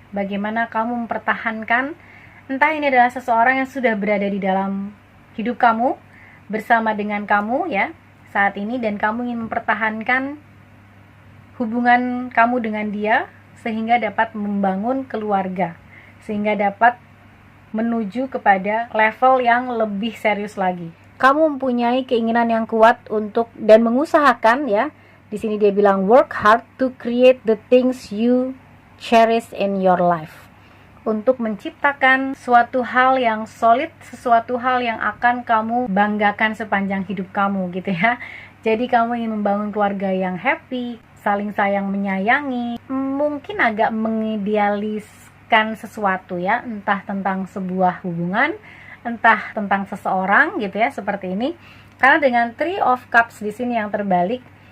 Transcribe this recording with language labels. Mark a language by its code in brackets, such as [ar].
[id] Bagaimana kamu mempertahankan, entah ini adalah seseorang yang sudah berada di dalam hidup kamu, bersama dengan kamu ya, saat ini, dan kamu ingin mempertahankan hubungan kamu dengan dia, sehingga dapat membangun keluarga, sehingga dapat menuju kepada level yang lebih serius lagi. Kamu mempunyai keinginan yang kuat untuk dan mengusahakan ya. Di sini dia bilang [en] work hard to create the things you cherish in your life. [id] Untuk menciptakan suatu hal yang solid, sesuatu hal yang akan kamu banggakan sepanjang hidup kamu gitu ya. Jadi kamu ingin membangun keluarga yang happy, saling sayang menyayangi, mungkin agak mengidealiskan sesuatu ya, entah tentang sebuah hubungan, entah tentang seseorang gitu ya, seperti ini. Karena dengan 3 of Cups di sini yang terbalik,